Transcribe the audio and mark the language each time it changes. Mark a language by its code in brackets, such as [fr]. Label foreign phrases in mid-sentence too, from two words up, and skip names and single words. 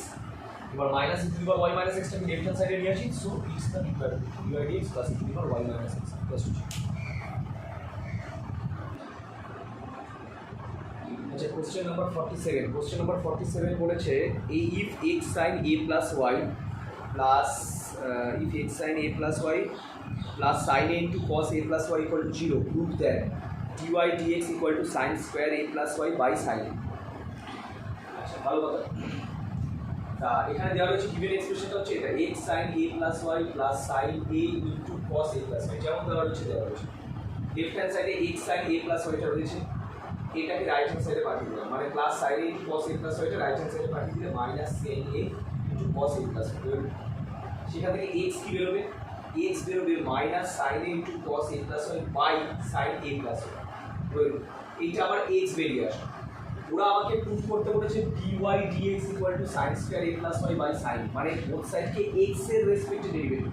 [en] এবার minus e to the power y minus এক্সটাকে লেফট হ্যান্ড সাইডে [bn] নিয়ে আসি, [en] so it's the equal to divide x plus e to the power y minus x plus two. আচ্ছা, question number 47, question number 47 [bn] বলেছে এই [en] if x sin a plus y plus if x sin a plus y plus sin a into cos a plus y equal to 0, prove that dy dx equal to sin square a plus y by sin a। [bn] আচ্ছা, ভালো কথা। তা এখানে দেওয়া রয়েছে গিভেন এক্সপ্রেশনটা হচ্ছে এটা [en] x sin a plus y plus sin a into cos a plus y, [bn] যেমন দেওয়া রয়েছে [en] left hand side x sin a plus y [bn] টা রয়েছে, এটাকে [en] right hand side [bn] পাঠিয়ে দিলাম, মানে [en] plus sin a into cos a plus y [bn] টা [en] right hand side [bn] পাঠিয়ে দিলে [en] minus sin a into cos a plus y, [bn] সেখান থেকে x কি বেরোবে, x বেরোবে [en] minus sin a into cos a plus y by sin a plus y [bn] বাই সাইন এ প্লাস ওয়াই, এইটা আবার x বেরিয়ে আসে। ওরা আমাকে প্রুফ করতে বলেছে [en] dy dx equal to sin square a plus y by sin, [bn] মানে [en] both side [bn] x এর রেসপেক্টে ডেরিভেটিভ।